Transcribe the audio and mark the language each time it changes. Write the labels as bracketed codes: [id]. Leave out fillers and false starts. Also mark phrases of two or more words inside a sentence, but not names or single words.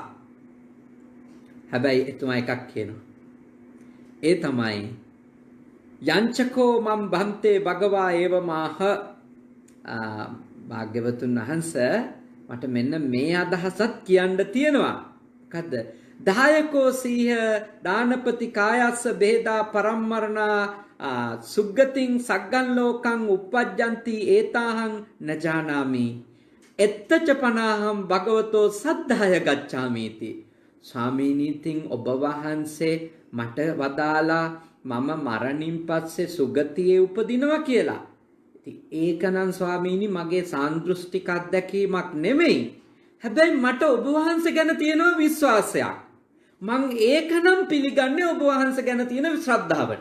[si] හැබැයි එතුමා එකක් කියනවා ඒ තමයි [pi] යංචකෝ මම් භන්තේ භගවා ඒව මාහ. [si] භාග්‍යවතුන් වහන්සේ මට මෙන්න මේ අදහසත් කියන්න තියෙනවා. මොකද්ද? [pi] දායකෝ සීහ දානපති කායස්ස බේදා පරම්මරණා සුග්ගතින් සග්ගන් ලෝකං uppajjanti ඒතාහං නජානාමි එත්තච පනාහම් භගවතෝ සද්ධාය ගච්ඡාමීති. [si] ස්වාමීනීතින් ඔබ වහන්සේ මට වදාලා මම මරණින් පස්සේ සුගතියේ උපදිනවා කියලා. ඉතින් ඒකනම් ස්වාමීනි මගේ සාන්දෘෂ්ටික අත්දැකීමක් නෙමෙයි. හැබැයි මට ඔබ වහන්සේ ගැන තියෙන විශ්වාසයක්. මං ඒකනම් පිළිගන්නේ ඔබ වහන්සේ ගැන තියෙන ශ්‍රද්ධාවට.